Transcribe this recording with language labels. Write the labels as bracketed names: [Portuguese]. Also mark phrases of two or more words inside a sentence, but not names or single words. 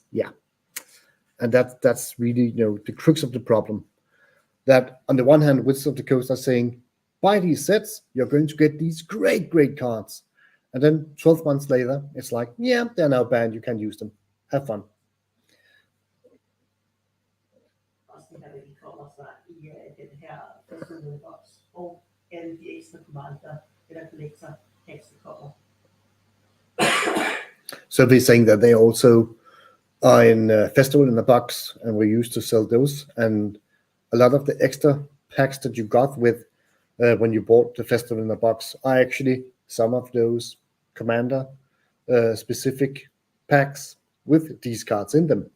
[English] Yeah. And that's really, the crux of the problem. That on the one hand, Wizards of the Coast are saying, buy these sets, you're going to get these great, great cards. And then 12 months later, it's like, yeah, they're now banned, you can use them. Have fun. [Danish] Også det her, hvor de kommer fra i den her personlige boks, og alle de ekstra commander, eller [English] collector packs, [Danish] der kommer. [English] So they're saying that they also are in Festival in a Box, and we're used to sell those. And a lot of the extra packs that you got with when you bought the Festival in a Box are actually some of those commander specific packs with these cards in them.